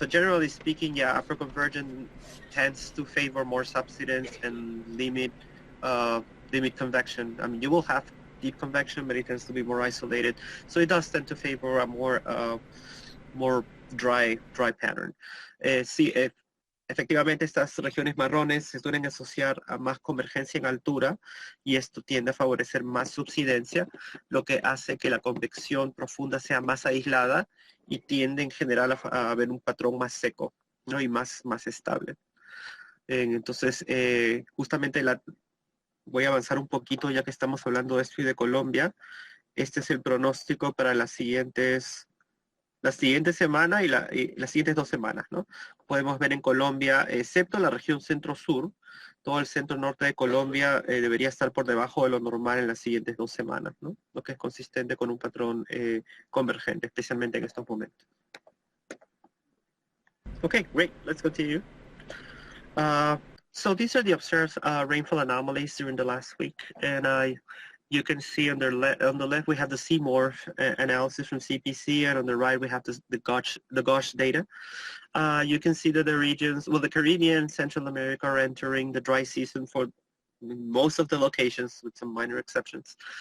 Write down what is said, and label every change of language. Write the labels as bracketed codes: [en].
[en] So generally speaking, yeah, upper convergence tends to favor more subsidence and limit convection. I mean, you will have deep convection, but it tends to be more isolated. So it does tend to favor a more dry pattern. [es] Sí, efectivamente estas regiones marrones se suelen asociar a más convergencia en altura y esto tiende a favorecer más subsidencia, lo que hace que la convección profunda sea más aislada y tiende en general a haber un patrón más seco, ¿no? Y más estable. Entonces, justamente voy a avanzar un poquito ya que estamos hablando de esto y de Colombia. Este es el pronóstico para la siguiente semana y las siguientes 2 semanas, ¿no? Podemos ver en Colombia, excepto la región centro-sur, todo el centro-norte de Colombia debería estar por debajo de lo normal en las siguientes 2 semanas, ¿no? Lo que es consistente con un patrón convergente, especialmente en estos momentos. [en] Okay, great. Let's continue. So these are the observed rainfall anomalies during the last week, and you can see on the left we have the CMORPH analysis from CPC, and on the right we have the GOSH data. You can see that the regions, well, the Caribbean, Central America are entering the dry season for most of the locations, with some minor exceptions.